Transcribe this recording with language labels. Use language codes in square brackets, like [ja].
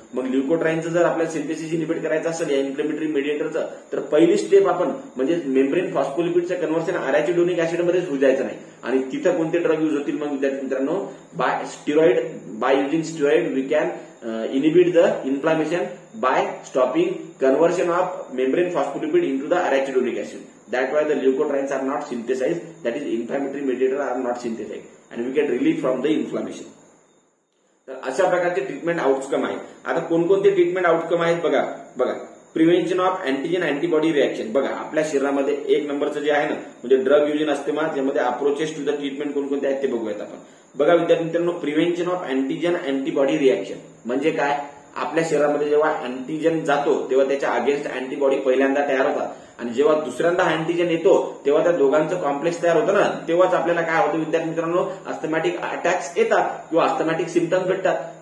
[mr] मग ल्युकोट्राईनचं जर आपल्याला सिंथेसिस इनिबिट करायचं असेल या इन्फ्लेमेटरी मेडिएटरचं तर पहिली स्टेप आपण म्हणजे मेम्ब्रेन फॉस्फोलिपिडचं कन्व्हर्शन अरॅचिडोनिक ऍसिडमध्येच होऊ द्यायचं नाही. आणि तिथं कोणते ड्रग युज होतील मग विद्यार्थी मित्रांनो, [en] By using steroid we can inhibit the inflammation by stopping conversion of membrane phospholipid into the arachidonic acid. That's why the leukotrienes are not synthesized, that is inflammatory mediator are not synthesized and we get relief from the inflammation. [mr] तर अशा प्रकारचे treatment outcome आहे. आता कोणकोणते treatment outcome आहेत बघा. [en] Prevention of antigen antibody reaction. [mr] बघा आपल्या शरीरामध्ये एक नंबरचं जे आहे ना म्हणजे [en] drug use in asthma, [mr] ज्यामध्ये [en] approaches to the treatment [mr] कोणकोणते आहेत ते बघूयात आपण. बघा विद्यार्थी मित्रांनो, [en] prevention of antigen antibody reaction [mr] म्हणजे काय, आपल्या शरीरामध्ये जेव्हा अँटीजन जातो तेव्हा त्याच्या अगेन्स्ट अँटीबॉडी पहिल्यांदा तयार होतात आणि जेव्हा दुसऱ्यांदा अँटीजन येतो तेव्हा त्या दोघांचं कॉम्प्लेक्स तयार होतं ना, तेव्हाच आपल्याला काय होतं विद्यार्थी मित्रांनो, अस्थमॅटिक अटॅक्स येतात किंवा अस्थमॅटिक सिम्पटम्स भेटतात.